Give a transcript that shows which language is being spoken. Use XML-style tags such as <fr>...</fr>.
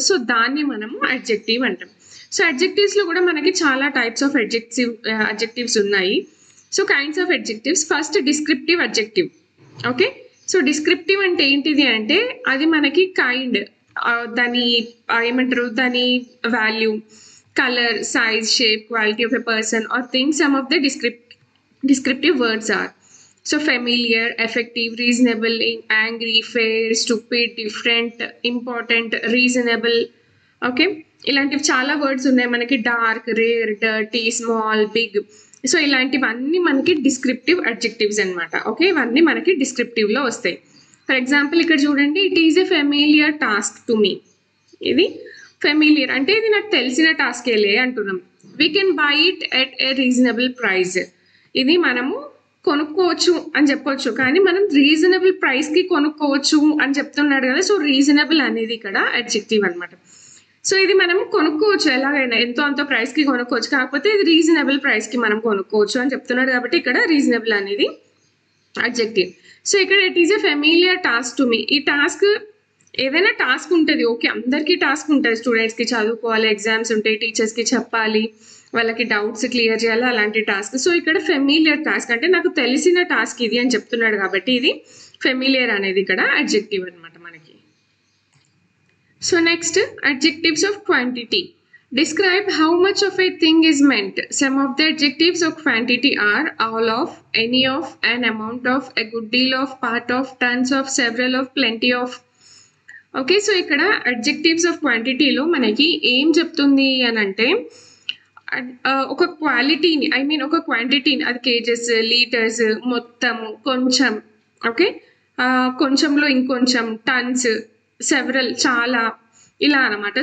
<te>So దాన్ని మనము adjective అంటాం. సో అడ్జెక్టివ్స్లో కూడా మనకి చాలా టైప్స్ ఆఫ్ అడ్జెక్టివ్స్ ఉన్నాయి. So kinds of adjectives, first descriptive adjective. Okay, so descriptive అంటే ఏంటిది అంటే అది మనకి కైండ్, దాని ఏమంటారు, దాని value, colour, size, shape,</te> <en>Quality of a person or thing. Some of the descriptive words are so familiar, effective, reasonable, angry, fair, stupid, different, important, reasonable.</en> <te>Okay, ఇలాంటివి చాలా వర్డ్స్ ఉన్నాయి మనకి, dark, rare, dirty, small, big. So ఇలాంటివన్నీ మనకి descriptive adjectives అనమాట. Okay, ఇవన్నీ మనకి డిస్క్రిప్టివ్లో వస్తాయి.</te> <en>for example</en> <te>ఇక్కడ చూడండి,</te> <en>It is a familiar task to me.</en> <te>ఇది ఫెమిలియర్ అంటే ఇది నాకు తెలిసిన టాస్కేలే అంటున్నాం.</te> <en>We can buy it at a reasonable price.</en> <te>ఇది మనము కొనుక్కోవచ్చు అని చెప్పొచ్చు, కానీ మనం రీజనబుల్ ప్రైస్కి కొనుక్కోవచ్చు అని చెప్తున్నాడు కదా. సో రీజనబుల్ అనేది ఇక్కడ అడ్జెక్టివ్ అనమాట. సో ఇది మనం కొనుక్కోవచ్చు, ఎలాగైనా ఎంతో అంత ప్రైస్కి కొనుక్కోవచ్చు, కాకపోతే ఇది రీజనబుల్ ప్రైస్కి మనం కొనుక్కోవచ్చు అని చెప్తున్నాడు కాబట్టి ఇక్కడ రీజనబుల్ అనేది అడ్జెక్టివ్. సో ఇక్కడ</te> <en>It is a familiar task to me.</en> <te>ఈ టాస్క్, ఏదైనా టాస్క్ ఉంటుంది, ఓకే, అందరికీ టాస్క్ ఉంటుంది, స్టూడెంట్స్కి చదువుకోవాలి, ఎగ్జామ్స్ ఉంటాయి, టీచర్స్కి చెప్పాలి, వాళ్ళకి డౌట్స్ క్లియర్ చేయాలి, అలాంటి టాస్క్. సో ఇక్కడ ఫెమిలియర్ టాస్క్ అంటే నాకు తెలిసిన టాస్క్ ఇది అని చెప్తున్నాడు కాబట్టి ఇది ఫెమిలియర్ అనేది ఇక్కడ అడ్జెక్టివ్ అనమాట మనకి.</te> <en>So next, adjectives of quantity. Describe how much of a thing is meant. Some of the adjectives of quantity are all of, any of, an amount of, a good deal of, part of, tons of, several of, plenty of.</en> <te>Okay, so ఇక్కడ adjectives of క్వాంటిటీలో మనకి ఏం చెప్తుంది అని అంటే ఒక క్వాలిటీని, I mean ఒక క్వాంటిటీని, అది కేజెస్, లీటర్స్, మొత్తము, కొంచెం, ఓకే, కొంచెంలో ఇంకొంచెం, టన్స్, సెవరల్, చాలా, ఇలా అనమాట.</te>